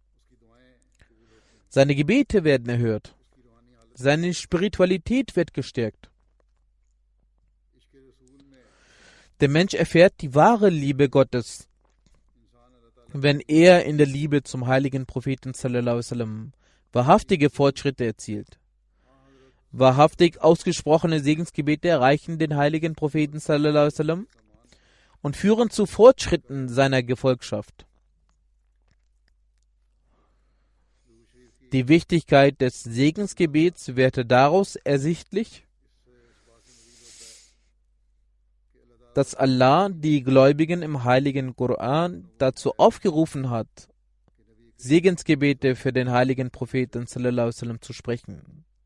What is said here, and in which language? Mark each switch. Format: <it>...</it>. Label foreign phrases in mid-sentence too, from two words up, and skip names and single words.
<de>Seine Gebete werden erhört, seine Spiritualität wird gestärkt. Der Mensch erfährt die wahre Liebe Gottes, wenn er in der Liebe zum heiligen Propheten</de> <ar>صلى الله عليه وسلم</ar> <de>wahrhaftige Fortschritte erzielt. Wahrhaftig ausgesprochene Segensgebete erreichen den heiligen Propheten</de> <ar>صلى الله عليه وسلم</ar> <de>und führen zu Fortschritten seiner Gefolgschaft. Die Wichtigkeit des Segensgebets wird daraus ersichtlich, dass Allah die Gläubigen im heiligen Koran dazu aufgerufen hat, Segensgebete für den heiligen Propheten</de> <ar>صلى الله عليه وسلم</ar> <de>zu sprechen.</de>